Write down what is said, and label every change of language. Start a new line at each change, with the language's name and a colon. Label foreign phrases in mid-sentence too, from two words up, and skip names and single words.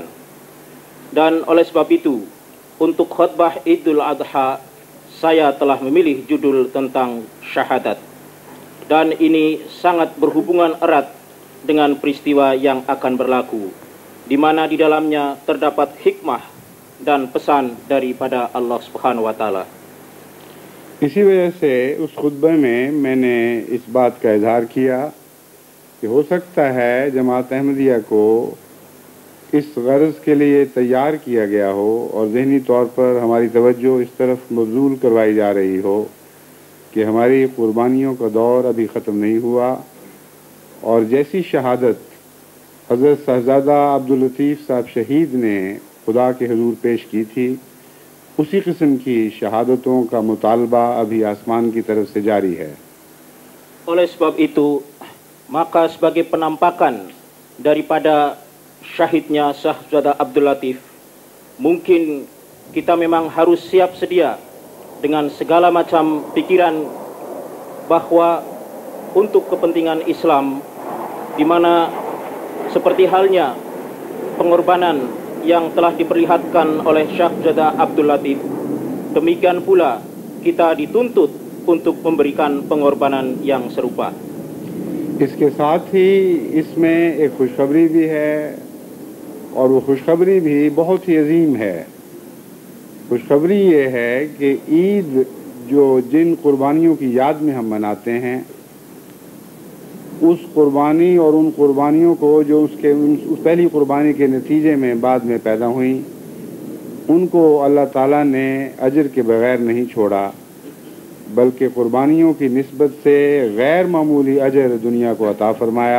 Indonesian: Dan oleh sebab itu, untuk khutbah Idul Adha, saya telah memilih judul tentang syahadat. Dan ini sangat berhubungan erat dengan peristiwa yang akan berlaku, di mana di dalamnya terdapat hikmah dan pesan daripada Allah
Arabic: سبحانه و تعالى.
Urdu: اسی وجہ سے اس خطبے میں نے اس بات کا اظہار کیا کہ ہو سکتا ہے جماعت احمدیہ کو اس غرض کے لیے تیار کیا گیا ہو اور ذہنی طور پر ہماری توجہ اس طرف مبذول کروائی جا رہی ہو کہ ہماری قربانیوں کا دور ابھی ختم نہیں ہوا، اور جیسی شہادت حضرت صاحبزادہ عبداللطیف صاحب شہید نے خدا کے حضور پیش کی تھی، اسی قسم کی شہادتوں کا مطالبہ ابھی آسمان کی طرف سے جاری ہے.
Indonesian: Oleh sebab itu, maka sebagai penampakan daripada syahidnya Syahzada Abdul Latif, mungkin kita memang harus siap sedia dengan segala macam pikiran bahwa untuk kepentingan Islam, di mana seperti halnya pengorbanan yang telah diperlihatkan oleh Syahzada Abdul Latif, demikian pula kita dituntut untuk memberikan pengorbanan yang serupa.
Urdu: اس کے ساتھ ہی اس میں ایک خوشخبری بھی ہے، اور وہ خوشخبری بھی بہت ہی عظیم ہے. خوشخبری یہ ہے کہ عید جو جن قربانیوں کی یاد میں ہم مناتے ہیں، اس قربانی اور ان قربانیوں کو جو اس پہلی قربانی کے نتیجے میں بعد میں پیدا ہوئیں، ان کو اللہ تعالیٰ نے اجر کے بغیر نہیں چھوڑا، بلکہ قربانیوں کی نسبت سے غیر معمولی اجر دنیا کو عطا فرمایا.